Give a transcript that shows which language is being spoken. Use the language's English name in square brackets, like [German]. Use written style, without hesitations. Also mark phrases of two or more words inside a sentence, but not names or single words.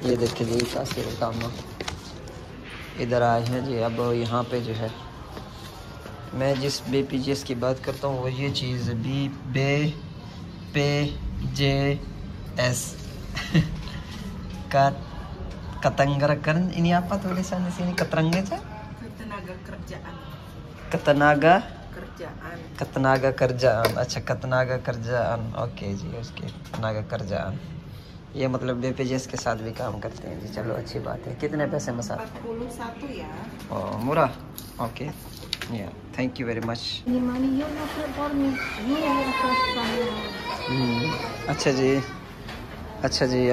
[Hindi] ये देखिए जी कासिर उतामा इधर आए हैं जी। अब यहाँ पे जो है मैं जिस BPJS की बात करता हूँ वो ये चीज़ BPJS का [Indonesian] Ketengahkerjaan ini apa tulisannya sini? Ketenaga kerjaan। [Hindi] अच्छा ketenaga kerjaan, ओके जी। उसके ketenaga kerjaan ये मतलब BPJS के साथ भी काम करते हैं जी। चलो अच्छी बात है। कितने पैसे मसाज? [Indonesian] 41 ya। [English] ओह मुरा, ok ya thank you very much. [Hindi] अच्छा जी, अच्छा जी।